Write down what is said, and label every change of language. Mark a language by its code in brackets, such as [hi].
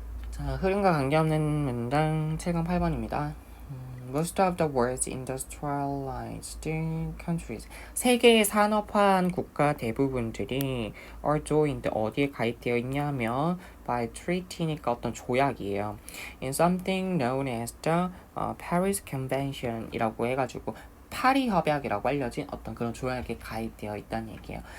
[ko] 자, 흐름과 관계없는 문장 7강 8번입니다. [en] Most of the world's industrialized countries. [ko] 세계의 산업화한 국가 대부분들이 [en] are joined [ko] 어디에 가입되어 있냐면 [en] by treaty [ko] 니까 어떤 조약이에요. [en] In something known as the Paris Convention [ko] 이라고 해가지고 파리 협약이라고 알려진 어떤 그런 조약에 가입되어 있다는 얘기예요.